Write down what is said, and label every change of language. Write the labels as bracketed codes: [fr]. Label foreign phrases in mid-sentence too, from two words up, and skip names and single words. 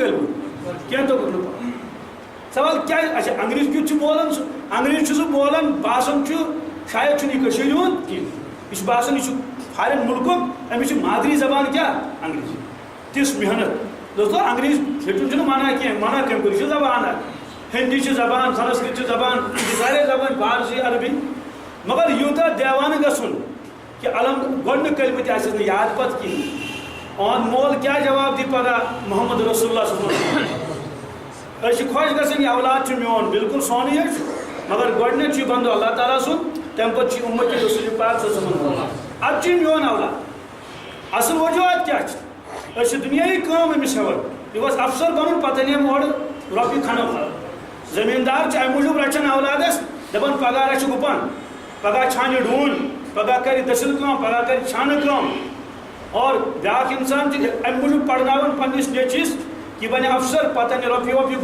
[ks] کلمہٕ کینٛہہ توٚگُکھ نہٕ پرُن سوال کیٛازِ اچھا انگریٖز کیُتھ چھُ بولان سُہ انگریٖز چھُ سُہ بولان باسان چھُ شاید چھُنہٕ یہِ کٔشیٖرِ ہُنٛد کینٛہہ یہِ چھُ باسان یہِ چھُ فارین مُلکُک أمِس چھِ مادری زبان کیٛاہ انگریٖزی تِژھ محنت دوستو انگریٖز ہیٚچھُن چھُنہٕ منع کینٛہہ منع کٔمۍ کوٚر یہِ چھِ زبان اکھ ہِندی چھِ زبان سنسکرت چھِ زبان یہِ چھِ واریاہ زبان فارسی عربی مگر یوٗتاہ دیوانہٕ گژھُن کہِ گۄڈنیُک کلمہٕ تہِ آسٮ۪س نہٕ یاد پتہٕ کِہیٖنۍ اُہُنٛد مول کیٛاہ جواب دی پگاہ محمد رسول اللہ [ar] صلی اللہ علیہ وسلم [ks] أسۍ چھِ خۄش گژھان یہِ اولاد چھُ میون بالکل سونٕے حظ چھُ مگر گۄڈنیٚتھ چھُ یہِ بندٕ اللہ تعالیٰ سُنٛد تمہِ پتہٕ چھُ اُمتِ رسول پاک [ar] صلی اللہ علیہ وسلم [ks] ادٕ چھُ یہِ میون اولاد اصل وجوہات کیٛاہ چھِ أسۍ چھِ دُنیٲیی کٲم أمِس ہٮ۪وان یہِ گوٚژھ افسر بنُن پتہٕ أنۍ أمۍ اورٕ رۄپیہِ کھنٛڈ زٔمیٖندار چھِ امہِ موٗجوٗب رچھان اولادس دپان پگاہ رچھِ گُپن پگاہ چھانہِ ڈوٗنۍ پگاہ کرِ دٔسِل کٲم پگاہ کرِ چھانہٕ کٲم اور بیٛاکھ انسان چھُ امہِ موٗجوٗب پرناوان پننِس نیٚچوِس یہِ بنہِ افسر پتہٕ انہِ رۄپیہِ وۄپیہِ